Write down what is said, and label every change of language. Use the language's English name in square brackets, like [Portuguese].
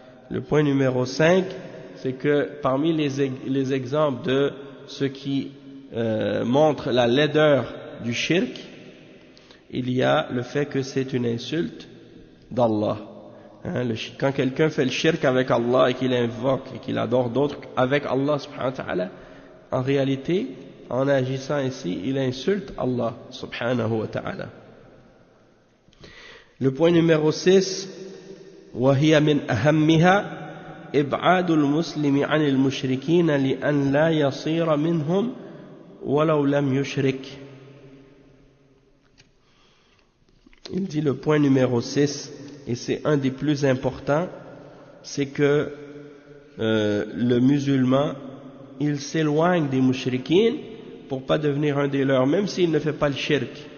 [French] Le point numéro 5, c'est que parmi les exemples de ce qui montre la laideur du shirk, il y a le fait que c'est une insulte d'Allah. Quand quelqu'un fait le shirk avec Allah et qu'il invoque et qu'il adore d'autres avec Allah subhanahu wa ta'ala, en réalité, en agissant ainsi, il insulte Allah subhanahu wa ta'ala. Le point numéro 6, [Arabic] وهي من أهمها إبعاد المسلم عن المشركين لأن لا يصير منهم ولو لم يشرك. [French] Il dit le point numéro 6, et c'est un des plus importants, c'est que le musulman, il s'éloigne des mushrikines pour pas devenir un des leurs, même s'il ne fait pas le shirk.